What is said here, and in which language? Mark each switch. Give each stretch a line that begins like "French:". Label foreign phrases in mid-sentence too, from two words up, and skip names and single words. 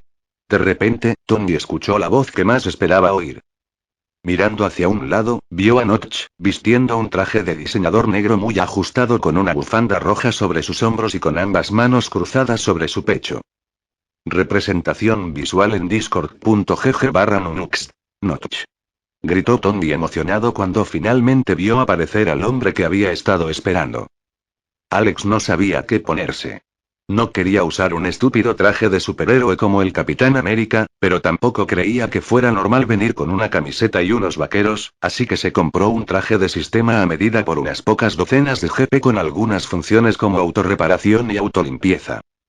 Spanish: De repente, Tony escuchó la voz que más esperaba oír. Mirando hacia un lado, vio a Notch, vistiendo un traje de diseñador negro muy ajustado con una bufanda roja sobre sus hombros y con ambas manos cruzadas sobre su pecho. Representación visual en discord.gg/Nunux. Notch. Gritó Tony emocionado cuando finalmente vio aparecer al hombre que había estado esperando. Alex no sabía qué ponerse. No quería usar un estúpido traje de superhéroe como el Capitán América, pero tampoco creía que fuera normal venir con una camiseta y unos vaqueros, así que se compró un traje de sistema a medida por unas pocas docenas de GP con algunas funciones como autorreparación y autolimpieza.